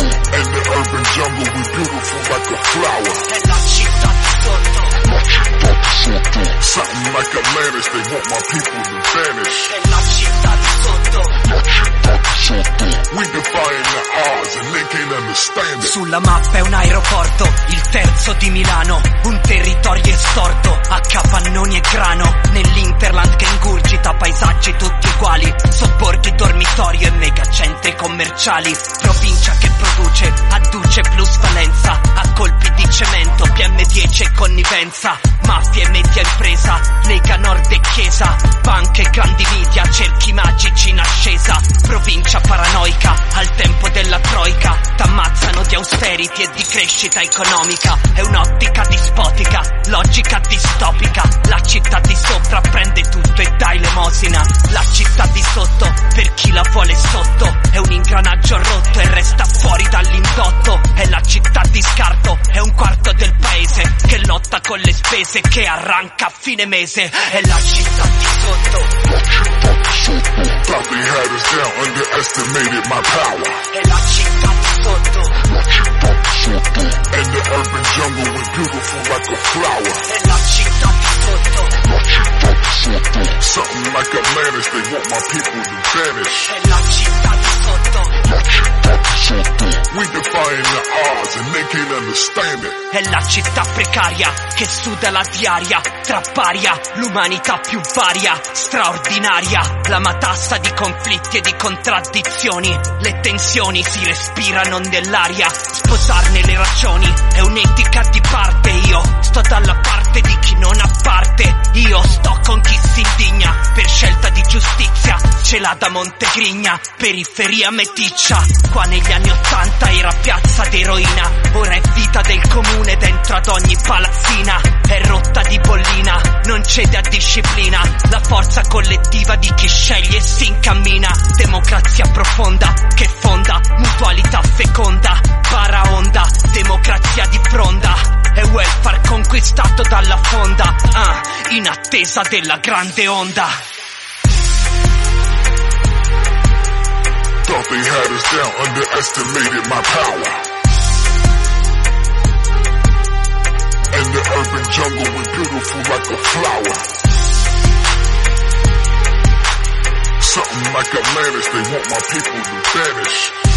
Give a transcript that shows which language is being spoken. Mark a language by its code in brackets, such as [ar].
[en] In the urban jungle, we beautiful like a flower. [it] Hey, la città di sotto. La città di sotto. [en] Something like Atlantis, they want my people to vanish. [it] Hey, la città di sotto. La città. [en] We defying the odds and they can't understand it. [it] Sulla mappa è un aeroporto, il terzo di Milano. Un territorio estorto, a capannoni e grano. Nell'Interland che ingurgita paesaggi tutti uguali. Sobborghi, dormitorio e megacentri commerciali. Provincia che produce, adduce plus valenza. A colpi di cemento, PM10 e connivenza. Mafia e media impresa, Lega Nord e Chiesa. Banche, grandi media, cerchi magici in ascesa. Provincia paranoica, al tempo della troica. T'ammazzano di austerity e di crescita economica. È un'ottica dispotica, logica distopica. La città di sopra prende tutto e dà elemosina. La città di sotto, per chi la vuole sotto. È un ingranaggio rotto e resta fuori dall'indotto. È la città di scarto, è un quarto del paese. Che lotta con le spese, che arranca a fine mese. È la città di sotto. [en] Thought they had us down, underestimated my power. [it] E la città di sotto. La città di sotto. [en] In the urban jungle, we're beautiful like a flower. [it] E la città di sotto. La città di sotto. [en] Something like Atlantis, they want my people to vanish. [it] E la città di sotto. La città di sotto. [en] We defying the odds and they can't understand it. [it] È la città precaria che suda la diaria. Tra paria, l'umanità più varia, straordinaria. La matassa di conflitti e di contraddizioni. Le tensioni si respirano nell'aria. Sposarne le ragioni è un'etica di parte. Io sto dalla parte di chi non ha parte. Io sto con chi si indigna per scelta di giustizia. Ce l'ha da Montegrigna, periferia meticcia. Qua negli anni 80 era piazza d'eroina. Ora è vita del comune dentro ad ogni palazzina. È rotta di bollina, non cede a disciplina. La forza collettiva di chi sceglie e si incammina. Democrazia profonda che fonda mutualità feconda. Para onda, democrazia di fronda. È welfare conquistato dalla fonda. In attesa della grande onda. [en] Thought they had us down, underestimated my power. In the urban jungle, we're beautiful like a flower. Something like Atlantis, they want my people to vanish.